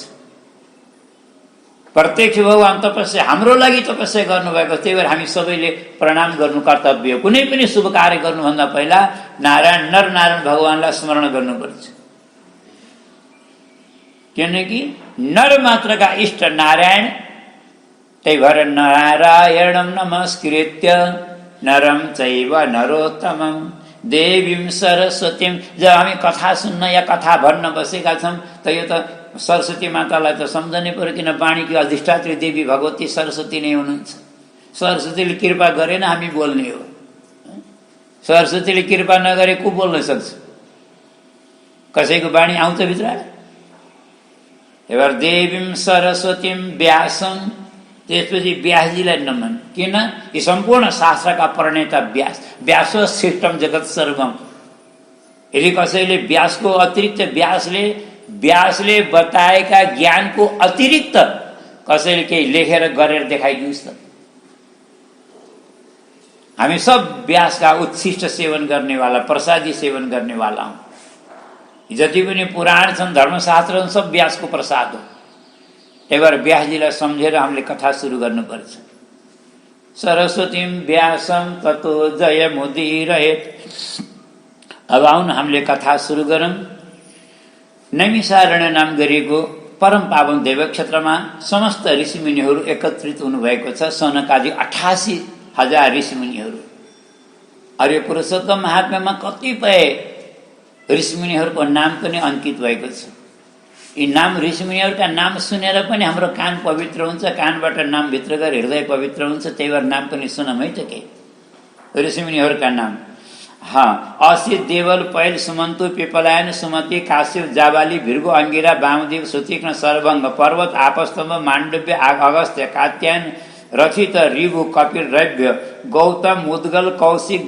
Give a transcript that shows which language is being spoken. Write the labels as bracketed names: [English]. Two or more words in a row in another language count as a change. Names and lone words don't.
[Nepali] प्रत्यक्ष भगवान तपस्या हाम्रो लागि तपस्या गर्नुभएको। त्यही भएर हामी सबैले प्रणाम गर्नु कर्तव्य हो। कुनै पनि शुभ कार्य गर्नुभन्दा पहिला नरनारायण भगवानलाई स्मरण गर्नुपर्छ। किनकि नर मात्रका इष्ट नारायण। त्यही भएर [Sanskrit] नारायणं नमस्कृत्य नरं चैव नरोत्तमं देवीं सरस्वतीं। [Nepali] जब हामी कथा सुन्न या कथा भन्न बसेका छौँ त यो त सरस्वती मातालाई त सम्झनै पर्यो, किन वाणीकी अधिष्ठात्री देवी भगवती सरस्वती नै हुनुहुन्छ। सरस्वतीले कृपा गरेन हामी बोल्ने हो। सरस्वतीले कृपा नगरे को बोल्न सक्छ? कसैको वाणी आउँछ भित्र? [Sanskrit] एबार देवीं सरस्वतीं व्यासं, [Nepali] त्यसपछि व्यासजीलाई नमन। किन? यी सम्पूर्ण शास्त्रका प्रणेता व्यास। [Sanskrit] व्यासो श्रेष्ठम जगत सर्वम। [Nepali] यदि कसैले व्यासको अतिरिक्त व्यासले बताएका ज्ञानको अतिरिक्त कसैले केही लेखेर गरेर देखाइदिनुहोस् त। हामी सब व्यासका उच्छिष्ट सेवन गर्नेवाला, प्रसादी सेवन गर्नेवाला हौँ। जति पनि पुराण छन्, धर्मशास्त्र छन्, सब व्यासको प्रसाद हो। त्यही भएर व्यासजीलाई सम्झेर हामीले कथा सुरु गर्नुपर्छ। [Sanskrit] सरस्वतीं व्यासं ततो जयमुदीरयेत्। [Nepali] अब आउन हामीले कथा सुरु गरौँ। नैमिषारण्य नाम गरिएको परम पावन देवक्षेत्रमा समस्त ऋषिमुनिहरू एकत्रित हुनुभएको छ। सनकादि 88,000 ऋषिमुनिहरू। आर्य पुरुषोत्तम महात्म्यमा कतिपय ऋषिमुनिहरूको नाम पनि अंकित भएको छ। यी नाम ऋषिमुनिहरूका नाम सुनेर पनि हाम्रो कान पवित्र हुन्छ, कानबाट नाम भित्र गएर हृदय पवित्र हुन्छ। त्यही भएर नाम पनि सुनौँ है त के ऋषिमुनिहरूका नाम। असित, देवल, पैल, सुमन्तु, पिपलायन, सुमति, काश्यप, जाबाली, भृगु, अंगिरा, वामदेव, सुतीक्ष्ण, सर्वभंग, पर्वत, आपस्तम्भ, माण्डव्य, अगस्त्य, कात्यायन, रचित, ऋभु, कपिल, रव्य, गौतम, मुद्गल, कौशिक,